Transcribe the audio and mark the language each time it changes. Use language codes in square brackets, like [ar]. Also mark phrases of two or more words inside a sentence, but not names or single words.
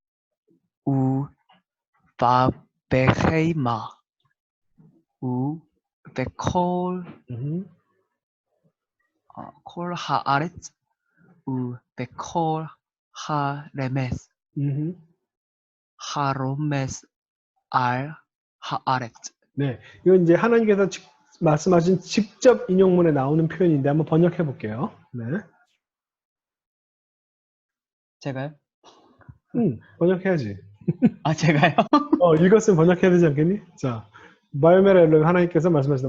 [he] ובבהמה ובכל כל הארץ ובכל הרמס הרומס על הארץ. [ko] 네, 이건 이제 하나님께서 말씀하신 직접 인용문에 나오는 표현인데 한번 번역해 볼게요. 네. 제가요? 번역해야지. 제가요? 읽었으면 번역해야 되지 않겠니? 자, 바이오메르 하나님께서 말씀하셨다.